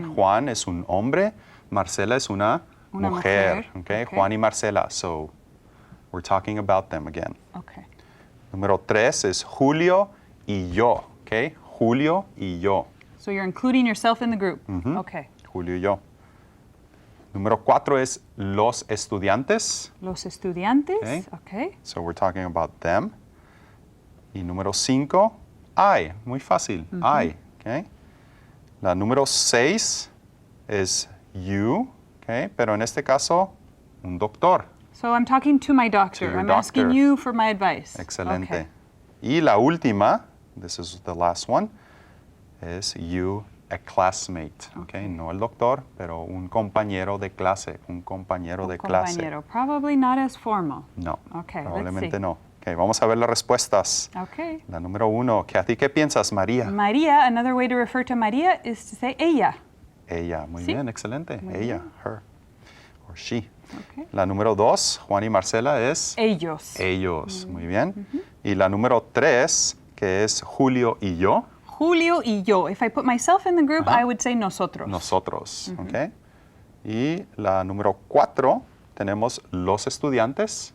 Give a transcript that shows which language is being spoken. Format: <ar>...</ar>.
<es>Juan es un hombre, Marcela es una mujer.</es> <en>Okay. Okay.</en> <es>Juan y Marcela.</es> <en>So we're talking about them again. Okay.</en> <es>Número 3 is Julio y yo. Okay. Julio y yo.</es> <en>So you're including yourself in the group. Okay.</en> <es>Julio y yo. Número 4 es los estudiantes. Los estudiantes.</es> <en>Okay. Okay. So we're talking about them.</en> <es>Y número 5, I. Muy fácil. I. Okay. La número 6 es you. Okay. Pero en este caso, un doctor.</es> <en>So I'm talking to my doctor. To your I'm asking doctor. you for my advice.</en> <es>Excelente.</es> <en>Okay.</en> <es>Y la última,</es> <en>this is the last one, is you, a classmate. Okay.</en> <es>No el doctor, pero un compañero de clase. Un compañero de clase.</es> <en>Compañero. Probably not as formal.</en> <es>No.</es> <en>Okay, let's</en> <es>Probablemente</es> <en>see.</en> <es>no. Okay, vamos a ver las respuestas.</es> <en>Okay.</en> <es>La número 1, Kathy, ¿qué piensas, María?</es> <en>Maria, another way to refer to Maria is to say ella.</en> <es>Ella, muy Sí. bien, excelente. Ella,</es> <en>her, or she. Okay.</en> <es>La número 2, Juan y Marcela, es Ellos. ellos, muy bien. Y la número 3, que es Julio y yo, Julio y yo.</es> <en>If I put myself in the group, I would say nosotros.</en> <es>nosotros, ¿ok? Y la número 4, tenemos los estudiantes.</es>